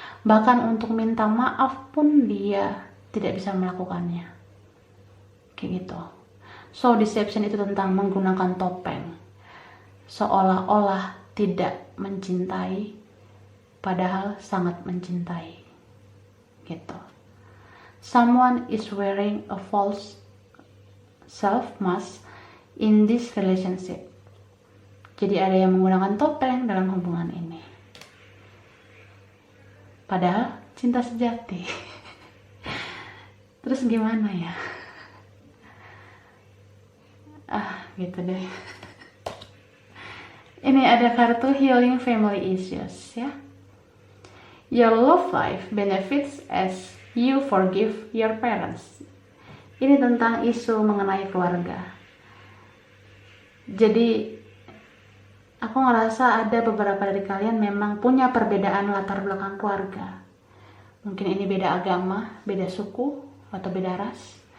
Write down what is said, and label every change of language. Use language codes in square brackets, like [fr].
[id] Bahkan untuk minta maaf pun dia tidak bisa melakukannya. Kayak gitu. So deception itu tentang menggunakan topeng. Seolah-olah tidak mencintai, padahal sangat mencintai. Gitu. [en] Someone is wearing a false self mask in this relationship. [id] Jadi ada yang menggunakan topeng dalam hubungan ini. Padahal cinta sejati. Terus gimana ya? Gitu deh. Ini ada kartu healing family issues ya. [en] Your love life benefits as you forgive your parents. [id] Ini tentang isu mengenai keluarga. Jadi aku ngerasa ada beberapa dari kalian memang punya perbedaan latar belakang keluarga. Mungkin ini beda agama, beda suku, atau beda ras.